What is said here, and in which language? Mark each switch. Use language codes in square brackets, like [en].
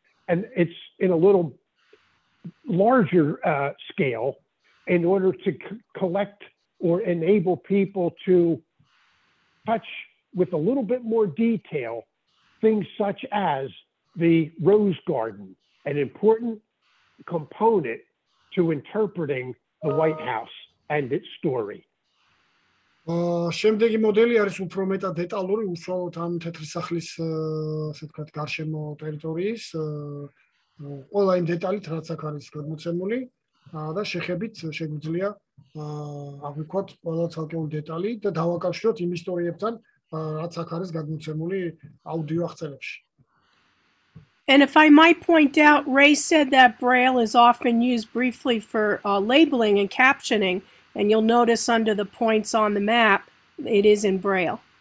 [en] And it's in a little larger scale in order to collect or enable people to touch with a little bit more detail things such as the Rose Garden, an important component to interpreting the White House and its story. [ka] შემდეგი მოდელი არის უფრო მეტად დეტალური, უშუალოდ ამ თეთრი სახლის, ასე ვთქვათ, გარშემო ტერიტორიის, ყველა იმ დეტალით, რაც აქ არის გადმოცემული და შეხებით შეგვიძლია აღვიქვათ ყველა ცალკეული დეტალი და დავაკავშიროთ იმ ისტორიებთან, რაც აქ არის გადმოცემული აუდიო აღწერებში. [en] And if I might point out, Ray said that Braille is often used briefly for labeling and captioning, and you'll notice under the points on the map, it is in Braille.